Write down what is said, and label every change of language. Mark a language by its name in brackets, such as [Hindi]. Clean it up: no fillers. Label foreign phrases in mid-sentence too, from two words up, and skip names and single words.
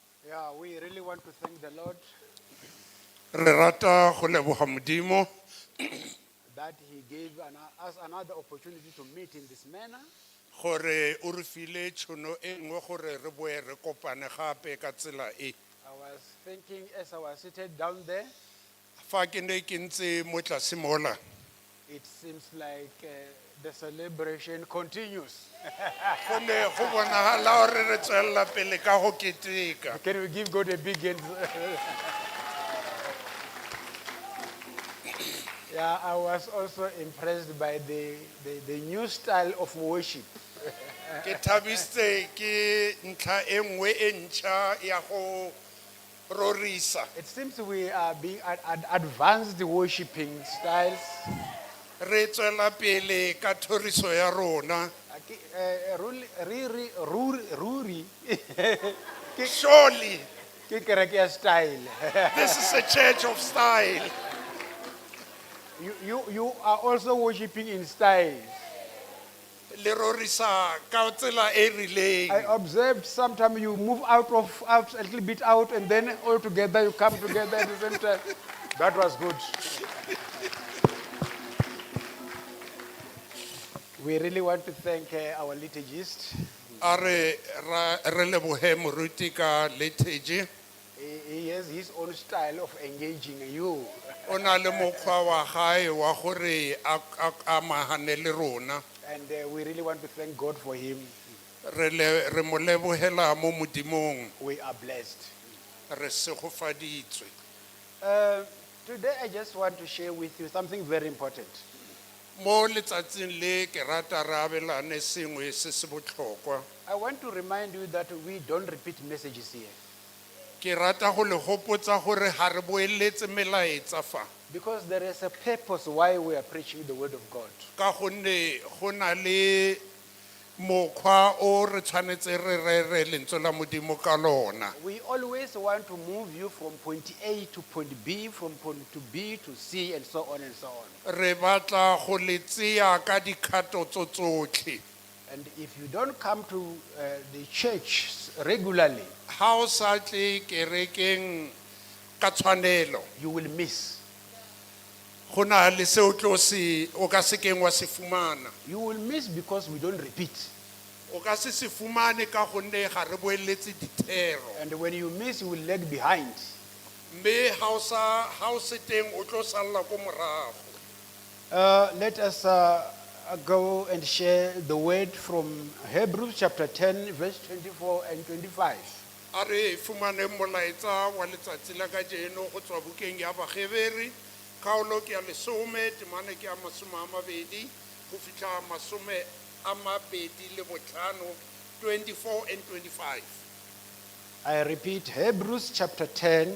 [English] Yeah, we really want to thank the Lord [Tswana] Re rata go leboga Modimo [English] that He gave us another opportunity to meet in this manner. [Tswana] gore o re file tšhono e nngwe gore re boe re kopane gape ka tsela e. [English] I was thinking as I was seated down there, [Tswana] Fa ke ne ke ntse mo tlase mola, [English] it seems like the celebration continues. [Tswana] go ne go bonagala gore re tswelela pele ka go keteka. [English] Can we give God a big hand? Yeah, I was also impressed by the new style of worship. [Tswana] Ke thabiste ke ntlha e nngwe e ntšha ya go rorisa. [English] It seems we are being advanced worshiping styles. [Tswana] Re tswela pele ka thoriso ya rona. Ruri. [English] Surely [Tswana] Ke kereke ya style. [English] this is a church of style. You are also worshiping in style. [Tswana] Le rorisa ka tsela e rileng. [English] I observed sometimes you move out a little bit out and then all together you come together at the same time. That was good. We really want to thank our liturgist. [Tswana] Are re lebohe moruti ka liturgy. [English] He has his own style of engaging you. [Tswana] O na le mokgwa wa gae wa gore a amagane le rona. [English] And we really want to thank God for him. [Tswana] Re mo lebohela mo modimong. [English] We are blessed. [Tswana] Re segofaditswe. [English] Today I just want to share with you something very important. [Tswana] Mo letsatsing le ke rata re abelane sengwe se se botlhokwa. [English] I want to remind you that we don't repeat messages here. [Tswana] Ke rata go le gopotsa gore ga re boeletse melaetsa fa. [English] Because there is a purpose why we are preaching the word of God. [Tswana] Ka gonne go na le mokgwa o re tshwanetse re lentswe la modimo ka lona. [English] We always want to move you from point A to point B, from point to B to C, and so on and so on. [Tswana] Re batla go le tseya ka dikgato tsotlhe. [English] And if you don't come to the church regularly, [Tswana] Ha o sa tle kerekeng ka tshwanelo, [English] you will miss. [Tswana] go na le se o tlo se o ka se keng wa se fumana. [English] You will miss because we don't repeat. [Tswana] O ka se fumane ka gonne ga re boeletse dithero. [English] And when you miss, you will lag behind. [Tswana] Mme ha o se teng o tlo salla ko morago. [English] Let us go and share the word from Hebrews chapter 10, verse 24 and 25. [Tswana] A re fumane molaetsa wa letsatsi la ka jeno go tswa bukeng ya Baheberi. Kaolo ke ya lesome, temane ke ya masome a mabedi, go fitlha masome a mabedi le botlhano, 24 and 25. [English] I repeat, Hebrews chapter 10,